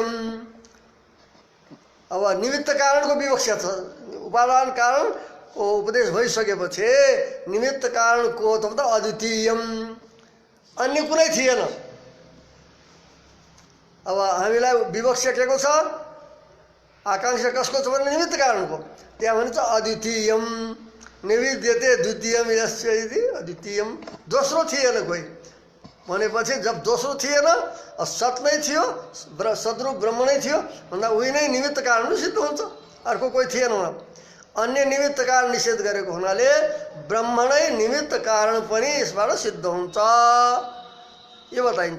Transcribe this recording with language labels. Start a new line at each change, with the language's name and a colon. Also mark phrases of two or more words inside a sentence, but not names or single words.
Nepali: अब निमित्त कारणको विवक्षा छ उपादान कारणको उपदेश भइसकेपछि निमित्त कारणको त अद्वितीयम, अन्य कुनै थिएन। अब हामीलाई विवक्षा के को छ, आकांक्षा कसको छ भने निमित्त कारणको।
Sanskrit: त्यहाँ भनिन्छ अद्वितीयम निविद्यते द्वितीयम यस्य इति अद्वितीयम,
Nepali: दोस्रो थिएन कोही भनेपछि जब दोस्रो थिएन सत नै थियो, सद्रूप ब्रह्म नै थियो भन्दा उही नै निमित्त कारण सिद्ध हुन्छ, अर्को कोही थिएन। अन्य निमित्त कारण निषेध गरेको हुनाले ब्रह्म नै निमित्त कारण पनि यसबाट सिद्ध हुन्छ, यो बताइन्छ।